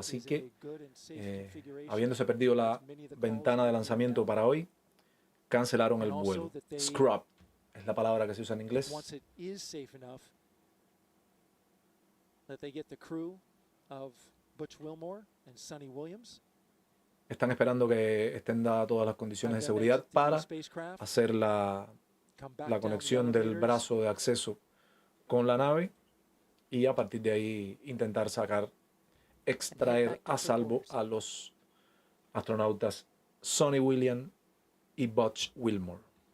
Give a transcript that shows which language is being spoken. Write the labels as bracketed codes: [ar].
[es] Así que, habiéndose perdido la ventana de lanzamiento para hoy, cancelaron el vuelo. Scrub es la palabra que se usa en inglés. [en] Once it is safe enough that they get the crew of Butch Willmore and Suni Williams. [es] Están esperando que estén dadas todas las condiciones de seguridad para hacer la conexión del brazo de acceso con la nave y a partir de ahí intentar extraer a salvo a los astronautas Suni Williams y Butch Willmore.